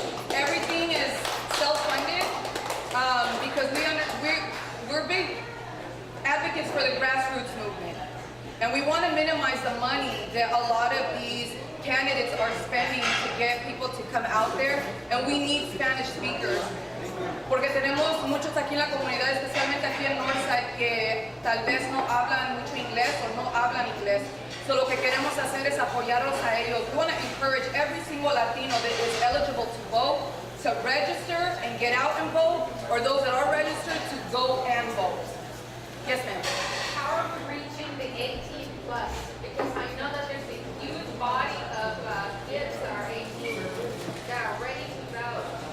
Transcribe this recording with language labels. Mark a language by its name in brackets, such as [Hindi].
[English] Everything is self-funded because we're big advocates for the grassroots movement. And we want to minimize the money that a lot of these candidates are spending to get people to come out there, and we need Spanish speakers. [Spanish] Porque tenemos muchos aquí en la comunidad, especialmente aquí en Northside, que tal vez no hablan mucho inglés o no hablan inglés. So lo que queremos hacer es apoyarlos a ellos. [English] We want to encourage every single Latino that is eligible to vote to register and get out and vote, or those that are registered to go and vote. Yes, ma'am. How are we reaching the 18 plus? Because I know that there's a huge body of kids that are 18 that are ready to vote.